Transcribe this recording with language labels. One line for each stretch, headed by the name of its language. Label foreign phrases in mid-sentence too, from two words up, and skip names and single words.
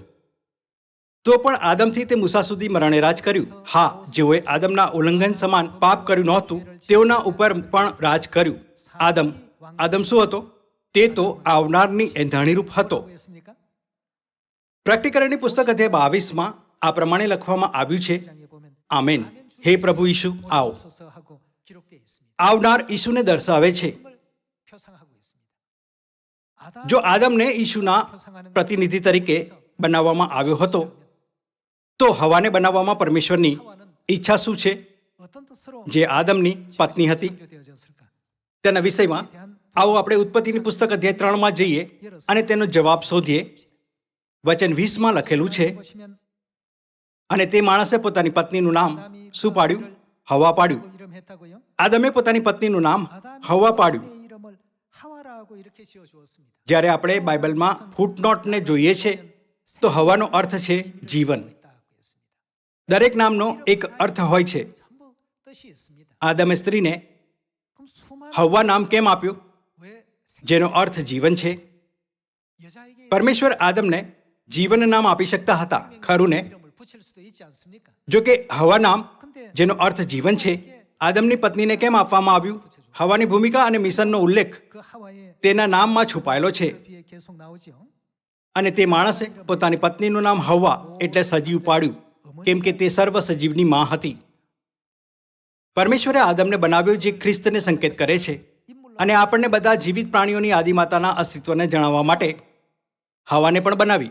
Gujarati: તો પણ આદમથી તે મૂસા સુધી મરણે રાજ કર્યું. હા, જેઓએ આદમના ઉલ્લંઘન સમાન પાપ કર્યું નહોતું, તેઓના ઉપર પણ રાજ કર્યું. આદમ શું હતો? તે તો આવનારની એંધાણીરૂપ હતો.
Korean: 했습니까?
Gujarati: પ્રકટીકરણની પુસ્તક અધ્યાય 22માં આ પ્રમાણે લખવામાં આવ્યું છે,
Korean: 장에 보면
Gujarati: આમેન. હે પ્રભુ ઈશુ, આવો.
Korean: 소서하고 기록되어 있습니다.
Gujarati: આવનાર ઈશુને દર્શાવે છે.
Korean: 을 표상하고 있습니다.
Gujarati: જો આદમને ઈશુના પ્રતિનિધિ તરીકે બનાવવામાં આવ્યો હતો તો હવાને બનાવવામાં પરમેશ્વરની ઈચ્છા શું છે
Korean: 어떤 뜻으로
Gujarati: જે આદમની પત્ની હતી
Korean: 창조되어졌을까?
Gujarati: તેના વિષયમાં આવો આપણે ઉત્પત્તિની પુસ્તક અધ્યાય 3માં જઈએ અને તેનો જવાબ શોધીએ. વચન 20માં લખેલું છે,
Korean: 보시면
Gujarati: અને તે માણસે પોતાની પત્નીનું નામ શું પાડ્યું? હવા પાડ્યું.
Korean: 이름했다고요?
Gujarati: આદમે પોતાની પત્નીનું નામ
Korean: 아담이
Gujarati: હવા પાડ્યું.
Korean: 그의 이름을 하와라고 이렇게 지어 주었습니다.
Gujarati: જ્યારે આપણે બાઇબલમાં ફૂટનોટને જોઈએ છે તો હવાનો અર્થ છે જીવન. દરેક નામનો એક અર્થ હોય છે.
Korean: 전부 뜻이 있습니다.
Gujarati: આદમે સ્ત્રીને
Korean: 그럼 수많은
Gujarati: હવા નામ કેમ આપ્યું?
Korean: 왜
Gujarati: જેનો અર્થ જીવન છે.
Korean: 여자에게
Gujarati: પરમેશ્વર આદમને જીવન નામ આપી શકતા હતા, ખરું ને?
Korean: 이름을 붙일 수도 있지 않습니까?
Gujarati: જો કે હવા નામ
Korean: 근데
Gujarati: જેનો અર્થ જીવન છે આદમની પત્નીને કેમ આપવામાં આવ્યું? હવાની ભૂમિકા અને મિશનનો ઉલ્લેખ
Korean: 그 하와의
Gujarati: તેના નામમાં છુપાયેલો છે.
Korean: 뒤에 계속 나오지요.
Gujarati: અને તે માણસે પોતાની પત્નીનું નામ હવા એટલે સજીવ પાડ્યું, કેમ કે તે સર્વ સજીવની માં હતી. પરમેશ્વરે આદમને બનાવ્યો જે ખ્રિસ્તને સંકેત કરે છે અને આપણને બધા જીવિત પ્રાણીઓની આદિમાતાના અસ્તિત્વને જણાવવા માટે હવાને પણ બનાવી.